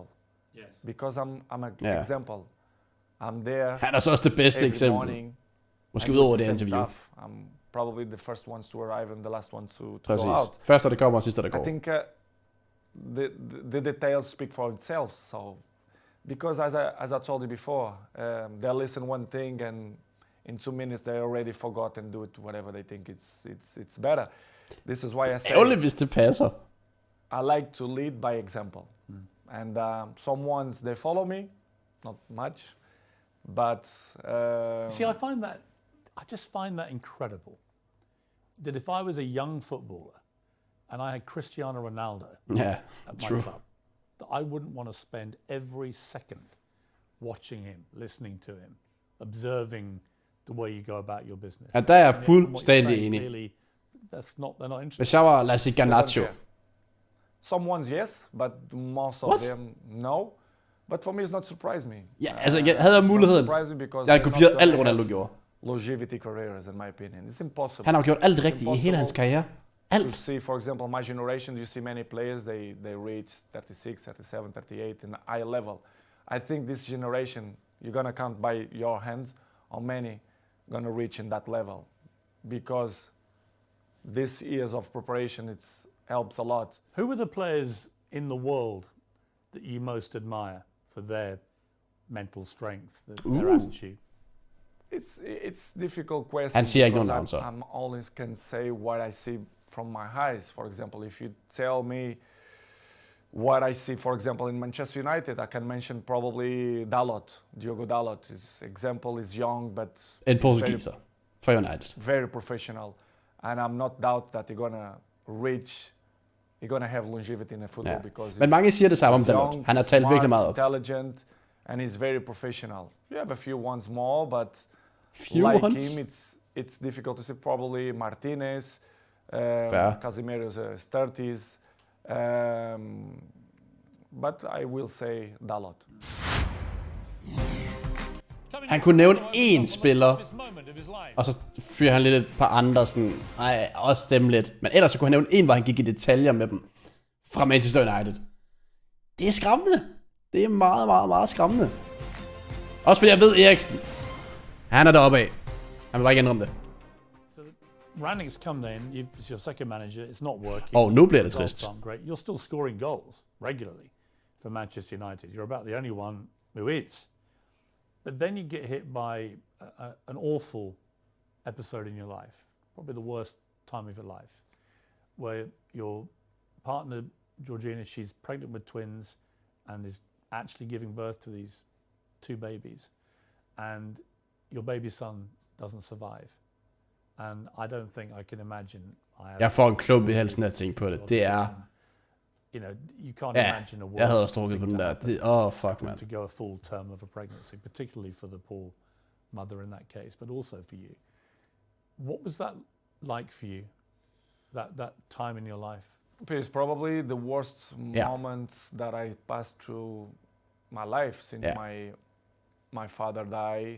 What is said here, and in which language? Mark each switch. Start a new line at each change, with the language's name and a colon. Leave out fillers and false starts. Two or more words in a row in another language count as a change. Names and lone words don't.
English: Yes. Because I'm an example. I'm there.
Danish: Han er så også det bedste eksempel. Måske ud over det interview.
English: I'm probably the first ones to arrive and the last ones to go
Danish: Præcis.
English: out.
Danish: Første der kommer, og sidste der går.
English: I think the details speak for itself. So, because as I told you before, they listen one thing and in 2 minutes they already forgot and do it whatever they think it's better. This is why I say.
Danish: Ærgerligt, hvis det passer.
English: I like to lead by example, and some ones they follow me, not much, but see, I just find that incredible. That if I was a young footballer and I had Cristiano Ronaldo at my club, that I wouldn't want to spend every second watching him, listening to him, observing the way you go about your business.
Danish: Ja, der er jeg fuldstændig enig.
English: They're not interested.
Danish: Hvis jeg var, lad os sige, Garnacho.
English: Some ones yes, but most of them no. But for me, it's not surprise me.
Danish: Ja, altså jeg havde muligheden. Jeg kopierede alt, Ronaldo gjorde.
English: Longevity careers, in my opinion, it's impossible.
Danish: Han har gjort alt rigtigt i hele hans karriere. Alt.
English: To see, for example, my generation, you see many players, they reach 36, 37, 38 in a high level. I think this generation, you're gonna count by your hands how many gonna reach in that level, because this years of preparation, it helps a lot. Who are the players in the world that you most admire for their mental strength, their attitude? It's difficult question.
Danish: Han siger ikke nogen navn, så.
English: I'm always can say what I see from my eyes. For example, if you tell me what I see, for example, in Manchester United, I can mention probably Dalot, Diogo Dalot. His example is young, but
Danish: en portugiser for United.
English: Very professional, and I'm not doubt that you're gonna have longevity in a football because.
Danish: Men mange siger det samme om Dalot. Han har talt virkelig meget op.
English: Intelligent, and he's very professional. You have a few ones more, but few like ones? him, it's difficult to see. Probably Martinez, Casemiro's 30s, but I will say Dalot.
Danish: Han kunne nævne én spiller, og så fyrer han lidt et par andre sådan, også stemme lidt. Men ellers så kunne han nævne én, hvor han gik i detaljer med dem fra Manchester United. Det er skræmmende. Det er meget, meget, meget skræmmende. Også fordi jeg ved Eriksen. Han er deroppe af. Han vil bare ikke ændre om det.
English: So Rangnick's come in, it's your second manager, it's not working.
Danish: Nu bliver det trist.
English: Great. You're still scoring goals regularly for Manchester United. You're about the only one who is. But then you get hit by an awful episode in your life, probably the worst time of your life, where your partner, Georgina, she's pregnant with twins and is actually giving birth to these 2 babies. And your baby son doesn't survive. And I don't think I can imagine.
Danish: Jeg får en klump i halsen at tænke på det. Det er...
English: You know, you can't imagine a worse.
Danish: Jeg havde også strukket på den der.
English: Fuck, man. To go a full term of a pregnancy, particularly for the poor mother in that case, but also for you. What was that like for you? That time in your life? It's probably the worst moments that I passed through my life since my father died.